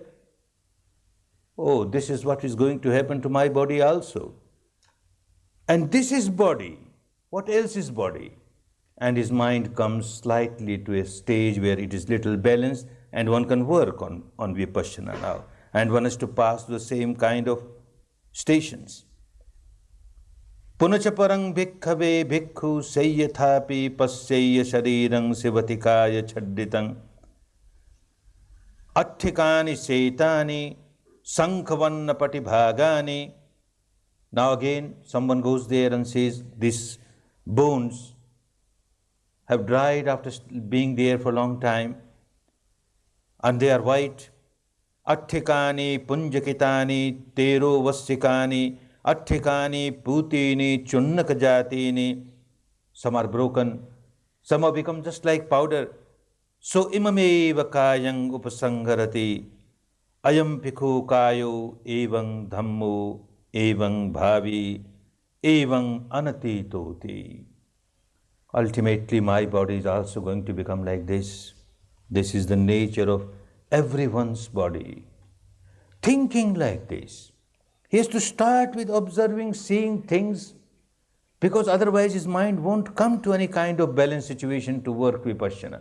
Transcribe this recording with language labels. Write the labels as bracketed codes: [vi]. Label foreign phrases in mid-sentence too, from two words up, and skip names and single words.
[en] Oh, this is what is going to happen to my body also. And this is body. What else is body? And his mind comes slightly to a stage where it is little balanced, and one can work on Vipassana now. And one has to pass the same kind of stations. [pi] Punachaparang bhikkhave bhikkhu sayyathapi pasyaya sharirang sivatikaya chadditang. Atthikani setani sankhavanna patibhagani. [en] Now again, someone goes there and says, these bones have dried after being there for a long time, and they are white. [pi] Atthikani punjakitani tero vassikani atthikani putini chunnakajatini. [en] Some are broken, some have become just like powder. [pi] So imameva kayang upasangharati ayam pikhu kayo evang dhammo evang bhavi evang anatitoti. [en] Ultimately, my body is also going to become like this. This is the nature of everyone's body. Thinking like this. He has to start with observing, seeing things, because otherwise his mind won't come to any kind of balanced situation to work Vipassana.